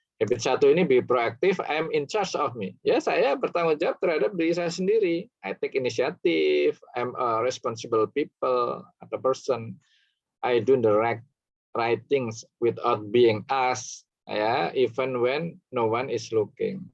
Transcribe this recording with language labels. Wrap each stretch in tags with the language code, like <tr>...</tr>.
<en>Habit 1 ini be proactive, I'm in charge of me.</en> <id>Ya, saya bertanggung jawab terhadap diri saya sendiri.</id> <en>I take initiative, I'm a responsible people atau person. I do the right things without being asked ya, even when no one is looking.</en>